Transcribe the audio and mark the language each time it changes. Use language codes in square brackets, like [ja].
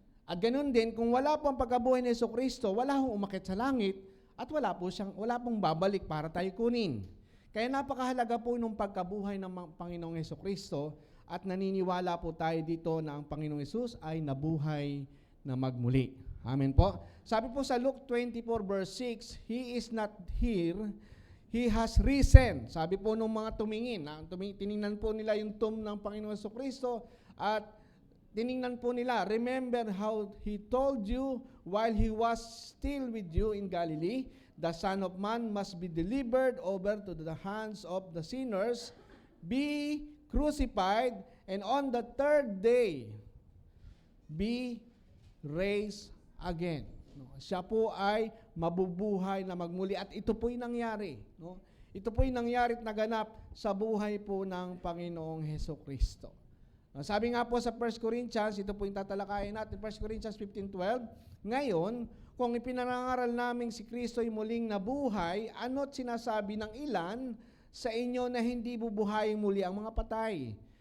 [tl] At ganun din kung wala po ang pagkabuhay ni Jesucristo, wala hong umakyat sa langit at wala pong babalik para tayo kunin. Kaya napakahalaga po nung pagkabuhay ng Panginoong Jesucristo at naniniwala po tayo dito na ang Panginoong Hesus ay nabuhay na magmuli. Amen po. Sabi po sa [en] Luke 24 verse 6, He is not here, He has risen. [tl] Sabi po nung mga tumingin, tiningnan po nila [en] yung tomb ng Panginoon Jesucristo at tiningnan po nila, remember how He told you while He was still with you in Galilee, the Son of Man must be delivered over to the hands of the sinners, be crucified, and on the 3rd day, be raised again. No? [tl] Siya po ay mabubuhay na magmuli at ito po'y nangyari. No? Ito po'y nangyari at naganap sa buhay po ng Panginoong Hesukristo. Sabi nga po sa 1 Corinthians, ito po yung tatalakayin natin, 1 Corinthians 15:12, ngayon, kung ipinangangaral namin si Kristo ay muling nabuhay, ano't sinasabi ng ilan sa inyo na hindi bubuhayin muli ang mga patay?